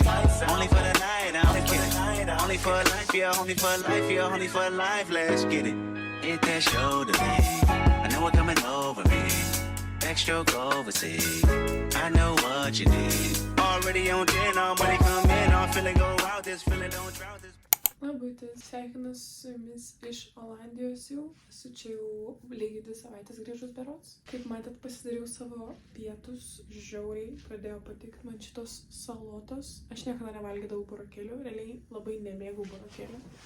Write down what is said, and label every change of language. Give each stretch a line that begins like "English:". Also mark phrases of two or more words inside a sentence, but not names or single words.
English: Only for the night, I'm kidding. Only for life, yeah, only for life, yeah, only for life. Let's get it. Hit that shoulder, man. I know what coming over me. Backstroke overseas. I know what you need. Already on 10, all money come in. All feeling go out, this feeling don't drought this.
Lithuanian: Labutė, sveikinu su jumis iš Olandijos jau. Esu čia jau lygiai 2 savaitės grįžus berods. Kaip matėt, pasidariau savo pietus, žiauriai pradėjo patikti man šitos salotos. Aš niekada nevalgydavau burokėlių, realiai labai nemėgau burokėlių.